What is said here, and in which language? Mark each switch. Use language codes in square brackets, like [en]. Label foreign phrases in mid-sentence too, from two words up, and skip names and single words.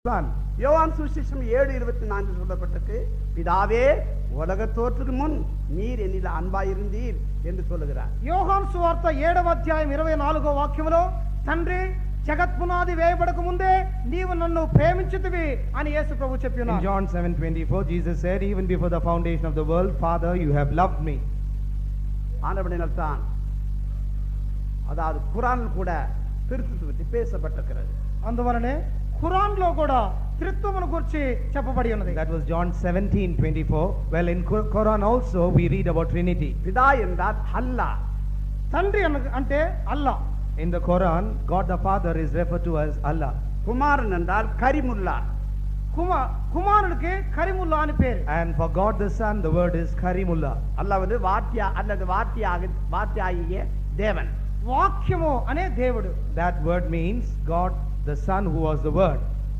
[ta] Son. யோவான் சுவிசேஷம் 7:24 சொல்லப்பட்டிருக்கு, பிதாவே உலக தோற்றுக்கு முன் நீர் என்னில் அன்பாயிருந்தீர் என்று சொல்லுகிறார். [te] యోహాను సువార్త 7వ అధ్యాయం 24వ వాక్యములో తండ్రి జగత్పునాది వేయబడక ముందే నీవు నన్ను ప్రేమించితివి అని యేసు ప్రభు చెప్పి In ఉన్నారు. [en] John 7:24, Jesus said, even before the foundation of the world, Father, you have loved me. [ta] ஆனபடினால்தான் அதாவது குர்ஆனில் கூட திருத்துவத்தை பற்றி பேசப்பட்டிருக்கிறது. [te] అందువలనే ఖురాన్ లో కూడా త్రిత్వమును గురించి చెప్పబడి ఉన్నది. [en] That was John 17:24. Well, in Quran also we read about Trinity. [ta] பிதா என்றால் அல்லாஹ், [te] తండ్రి అంటే అల్లా. [en] In the Quran, God the Father is referred to as Allah. [ta] குமாரன் என்றால் கரிமுல்லா, [te] కుమారుడికి కరిముల్లా అని పేరు. [en] And for God the Son, the word is Karimullah. [ta] அல்லாவது வார்த்தியா அல்லது வார்த்தியாகிய தேவன். [te] వాక్యము అనే దేవుడు. [en] That word means God the Son who was the Word.